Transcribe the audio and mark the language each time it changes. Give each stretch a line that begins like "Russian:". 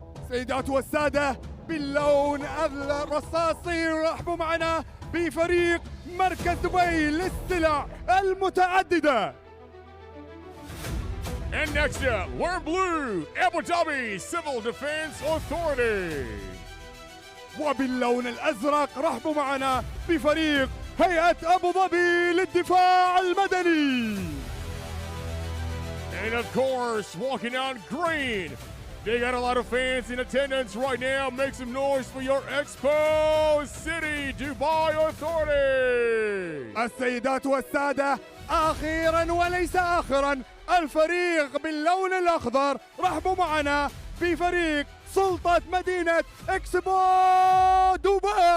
Arabic: سيدات والسادة باللون الرصاصي، رحبوا معنا بفريق مركز دبي للسلع المتعددة.
English: And next up, we're blue, Abu Dhabi Civil Defense Authority.
Arabic: وباللون الأزرق رحبوا معنا بفريق هيئة أبو ظبي للدفاع المدني.
English: And of course, walking out green, they got a lot of fans in attendance right now. Make some noise for your Expo City Dubai Authority.
Arabic: السيدات والسادة، أخيرا وليس آخرا، الفريق باللون الأخضر، رحبوا معنا بفريق سلطة مدينة إكسبو دبي.